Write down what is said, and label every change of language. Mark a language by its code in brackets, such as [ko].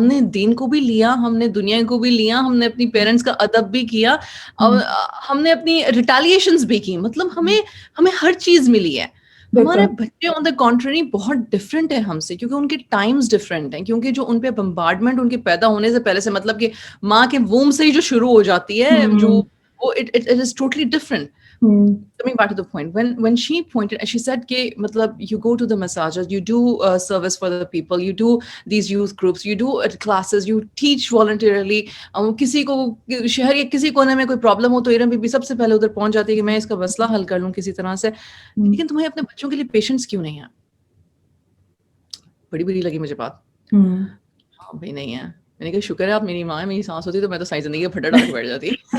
[ur] ہم نے دین کو بھی لیا, ہم نے دنیا کو بھی لیا, ہم نے اپنی پیرنٹس کا ادب بھی کیا, اور ہم نے اپنی ریٹیلیشنز بھی کی. مطلب ہمیں ہر چیز ملی ہے. ہمارے بچے [en] on the country [ur] بہت ڈفرینٹ ہے ہم سے, کیونکہ ان کے ٹائمز ڈفرینٹ ہیں, کیونکہ جو ان پہ بمبارڈمنٹ ان کے پیدا ہونے سے پہلے سے, مطلب کہ ماں کے ووم سے ہی جو شروع ہو جاتی ہے, جو [en] it is totally different. Coming back to the point, when she pointed, she said [ur] کہ مطلب [en] you go to the massages, you do service for the people, you do these youth groups, you do classes, you teach voluntarily. [ur] کسی کو شہر کے کسی کونے میں کوئی پرابلم ہو تو ارم بی بی سب سے پہلے ادھر پہنچ جاتی ہے کہ میں اس کا مسئلہ حل کر لوں کسی طرح سے. لیکن تمہیں اپنے بچوں کے لیے پیشنس کیوں نہیں ہے؟ بڑی بری لگی مجھے بات. ہاں بھائی نہیں ہے. میں نے کہا شکر ہے آپ میری ماں ہے, میری سانس ہوتی تو میں تو ساری زندگی کا پھٹا ڈال کے بیٹھ جاتی.